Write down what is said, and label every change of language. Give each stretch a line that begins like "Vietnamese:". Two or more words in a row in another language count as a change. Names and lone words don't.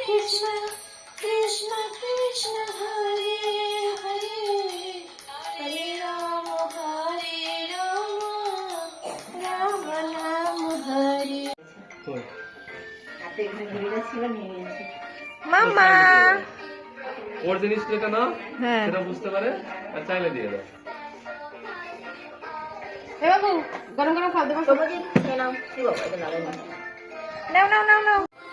Bangla: Krishna Krishna Hare Hare Hare Rama Rama Rama Hare মামা ওর জিনিস যেটা না সেটা বুঝতে পারে আর চাইলে দিয়ে দাও। এ বাবু গরম গরম খাও দেবো নাও কি বাবা এটা নাও নাও নাও নাও নাও